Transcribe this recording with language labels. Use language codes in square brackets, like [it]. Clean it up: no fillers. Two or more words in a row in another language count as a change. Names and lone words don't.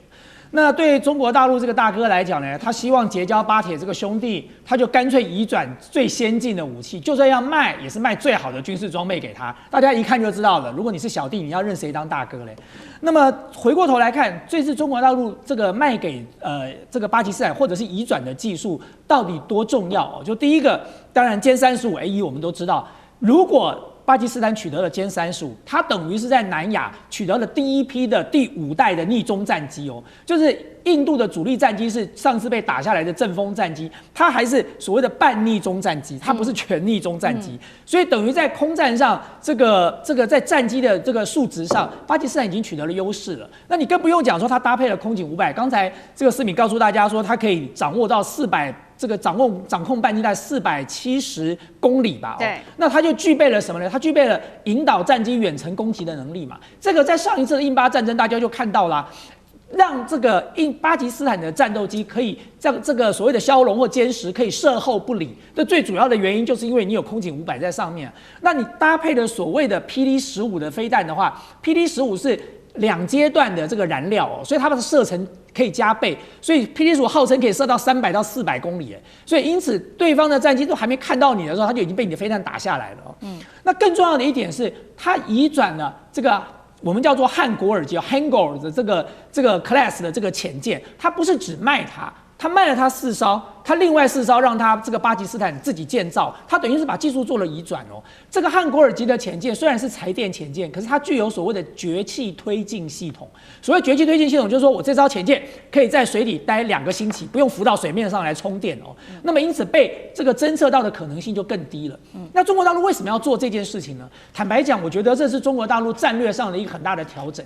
[zh] 那對中國大陸這個大哥來講呢，他希望結交巴鐵這個兄弟，他就乾脆移轉最先進的武器，就算要賣，也是賣最好的軍事裝備給他。大家一看就知道了，如果你是小弟，你要認誰當大哥嘞？那麼回過頭來看，這次中國大陸這個賣給這個巴基斯坦或者是移轉的技術到底多重要？就第一個，當然殲35A1我們都知道，如果巴基斯坦取得了殲35，它等於是在南亞取得了第一批的第5代的逆中戰機哦，就是印度的主力戰機是上次被打下來的陣風戰機，它還是所謂的半逆中戰機，它不是全逆中戰機，所以等於在空戰上，這個在戰機的這個數值上，巴基斯坦已經取得了優勢了。那你更不用講說它搭配了空警500，剛才這個思敏告訴大家說，它可以掌握到400。這個掌控半徑在470公里吧，對，那它就具備了什麼呢？它具備了引導戰機遠程攻擊的能力嘛。這個在上一次的印巴戰爭，大家就看到了，讓這個巴基斯坦的戰鬥機可以讓這個所謂的梟龍或殲10可以射後不理。這最主要的原因就是因為你有空警500在上面，那你搭配了所謂的霹靂15的飛彈的話，霹靂15是2階段的這個燃料哦，所以它的射程可以加倍，所以霹靂15號稱可以射到300到400公里，所以因此對方的戰機都還沒看到你的時候，它就已經被你的飛彈打下來了哦。那更重要的一點是，它移轉了這個我們叫做漢果爾級 Hangul 的這個 class 的這個潛艦，它不是只賣它。他賣了他4艘，他另外4艘讓他這個巴基斯坦自己建造，他等於是把技術做了移轉哦。這個漢果爾級的潛艦雖然是柴電潛艦，可是它具有所謂的絕氣推進系統。所謂絕氣推進系統，就是說我這艘潛艦可以在水裡待2個星期，不用浮到水面上來充電哦。那麼因此被這個偵測到的可能性就更低了。那中國大陸為什麼要做這件事情呢？坦白講，我覺得這是中國大陸戰略上的一個很大的調整。